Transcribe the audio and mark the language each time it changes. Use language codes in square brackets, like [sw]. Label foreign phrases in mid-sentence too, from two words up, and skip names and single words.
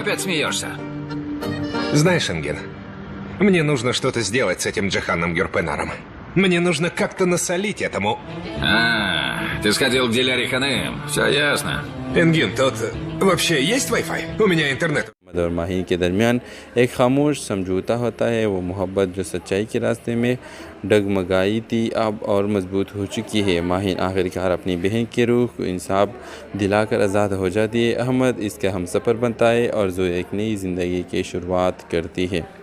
[ru] Опять смеешься? Знаешь, Энген, мне нужно что-то сделать с этим Джиханом Гюрпенаром. Мне нужно как-то насолить этому... Ты сходил к Диляре Ханым. Все ясно. Энген, тут вообще есть Wi-Fi? У меня интернет. [hi] और माही के दरमियान एक खामोश समझौता होता है। वो मोहब्बत जो सच्चाई के रास्ते में डगमगाई थी अब और मजबूत हो चुकी है। माहिन आखिरकार अपनी बहन की रूह को इंसाफ दिलाकर आज़ाद हो जाती है। अहमद इसका हमसफ़र बनता है और जो एक नई ज़िंदगी की शुरुआत करती है।